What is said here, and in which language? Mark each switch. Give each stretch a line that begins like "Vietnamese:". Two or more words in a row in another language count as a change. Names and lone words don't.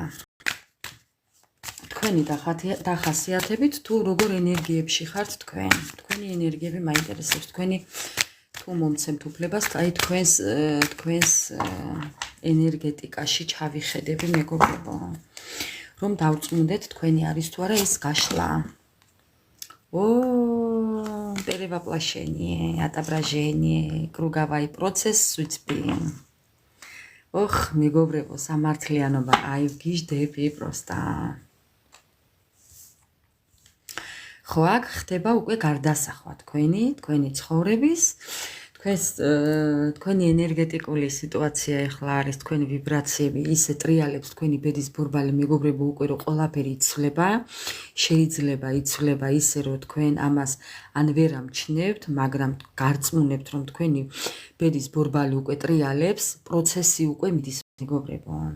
Georgian: თქვენი დახასიათებით თუ როგორ ენერგიებში ხართ თქვენ. თქვენი ენერგიები მაინტერესებს. თქვენი თუ მომცემთ უფლებას, აი თქვენს ენერგეტიკაში ჩავიხედები მეგობრებო. რომ დავწმუნდეთ თქვენი არის თუ არა ეს გაშლა.
Russian: перевоплощение, отображение, круговой процесс судьбы. ох,
Georgian: მეგობრებო, სამართლიანობა, აი ვგიჟდები просто. ხო, აქ ხდება უკვე გარდასახვა თქვენი ცხოვრების, თქვენი ენერგეტიკული სიტუაცია ახლა არის, თქვენი ვიბრაციები ისე ტრიალებს თქვენი ბედის ბორბალი მეგობრებო უკვე რომ ყველაფერი იცვლება, შეიძლება იცვლება ისე რომ თქვენ ამას ან ვერ ამჩნევთ, მაგრამ გარწმუნებთ რომ თქვენი ბედის ბორბალი უკვე ტრიალებს, პროცესი უკვე მიდის მეგობრებო.